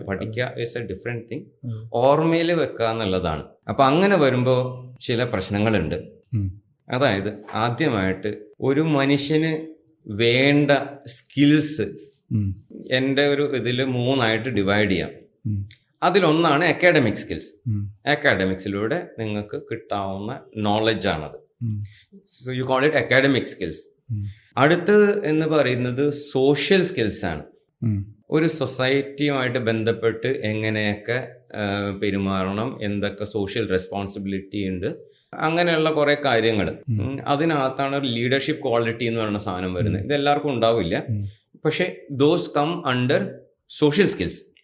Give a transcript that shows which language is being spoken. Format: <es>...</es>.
<ml>പഠിക്കുക</ml> <en>is a different thing,</en> <ml>ഓർമ്മയിൽ വെക്കുക എന്നുള്ളതാണ്. അപ്പം അങ്ങനെ വരുമ്പോൾ ചില പ്രശ്നങ്ങളുണ്ട്. അതായത് ആദ്യമായിട്ട് ഒരു മനുഷ്യന് വേണ്ട സ്കിൽസ് എൻ്റെ ഒരു ഇതിൽ 3 ഡിവൈഡ് ചെയ്യാം. അതിലൊന്നാണ് അക്കാഡമിക് സ്കിൽസ്. അക്കാഡമിക്സിലൂടെ നിങ്ങൾക്ക് കിട്ടാവുന്ന നോളജാണത്.</ml> <en>So you call it academic skills.</en> <ml>അടുത്തത് എന്ന് പറയുന്നത് സോഷ്യൽ സ്കിൽസ് ആണ്. ഒരു സൊസൈറ്റിയുമായിട്ട് ബന്ധപ്പെട്ട് എങ്ങനെയൊക്കെ പെരുമാറണം, എന്തൊക്കെ സോഷ്യൽ റെസ്പോൺസിബിലിറ്റി ഉണ്ട്, അങ്ങനെയുള്ള കുറേ കാര്യങ്ങൾ. അതിനകത്താണ് ലീഡർഷിപ്പ് ക്വാളിറ്റി എന്ന് പറയുന്ന സാധനം വരുന്നത്. ഇത് എല്ലാവർക്കും ഉണ്ടാവില്ല, പക്ഷെ</ml> <en>Those come under social skills.</en>